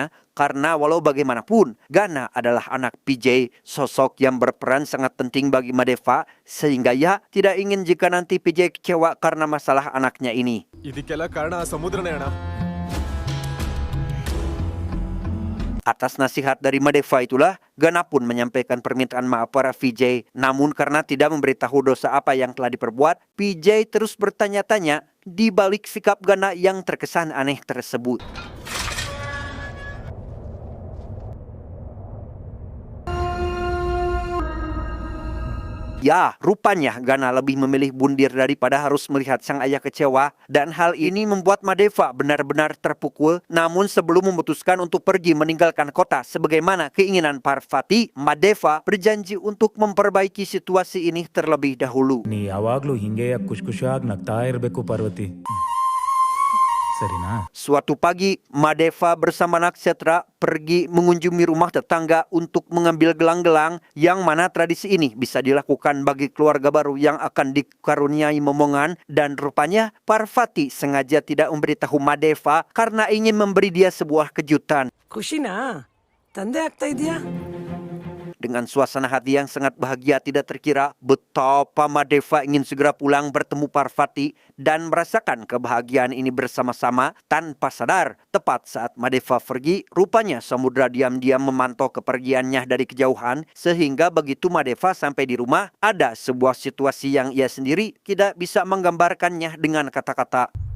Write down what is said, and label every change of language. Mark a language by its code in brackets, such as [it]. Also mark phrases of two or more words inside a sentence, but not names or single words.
[id] Karena walau bagaimanapun, Gana adalah anak PJ, sosok yang berperan sangat penting bagi Madeva, sehingga ia tidak ingin jika nanti PJ kecewa karena masalah anaknya ini. [kn] ಇದಕ್ಕೆಲ್ಲ ಕಾರಣ ಆ ಸಮುದ್ರನೇ ಅಣ್ಣ. [id] Atas nasihat dari Madeva itulah, Gana pun menyampaikan permintaan maaf pada Vijay. Namun karena tidak memberitahu dosa apa yang telah diperbuat, Vijay terus bertanya-tanya di balik sikap Gana yang terkesan aneh tersebut. Ya, rupanya Gana lebih memilih bundir daripada harus melihat sang ayah kecewa. Dan hal ini membuat Madeva benar-benar terpukul. Namun sebelum memutuskan untuk pergi meninggalkan kota sebagaimana keinginan Parvati, Madeva berjanji untuk memperbaiki situasi ini terlebih dahulu. [kn] ನೀ ಯಾವಾಗ್ಲೂ ಹಿಂಗೆ ಖುಷಿ ಖುಷಿಯಾಗಿ ನಗ್ತಾ ಇರಬೇಕು ಪಾರ್ವತಿ, ಸರಿನಾ? [id] Suatu pagi, Madeva bersama Naksetra pergi mengunjungi rumah tetangga untuk mengambil gelang-gelang, yang mana tradisi ini bisa dilakukan bagi keluarga baru yang akan dikaruniai momongan. Dan rupanya Parvati sengaja tidak memberitahu Madeva karena ingin memberi dia sebuah kejutan. [kn] ಖುಷಿನಾ ತಂದೆ ಆಗ್ತಾ ಇದೆಯಾ? [id] Dengan suasana hati yang sangat bahagia, tidak terkira betapa Madeva ingin segera pulang bertemu Parvati dan merasakan kebahagiaan ini bersama-sama. Tanpa sadar, tepat saat Madeva pergi, rupanya Samudra diam-diam memantau kepergiannya dari kejauhan, sehingga begitu Madeva sampai di rumah, ada sebuah situasi yang ia sendiri tidak bisa menggambarkannya dengan kata-kata.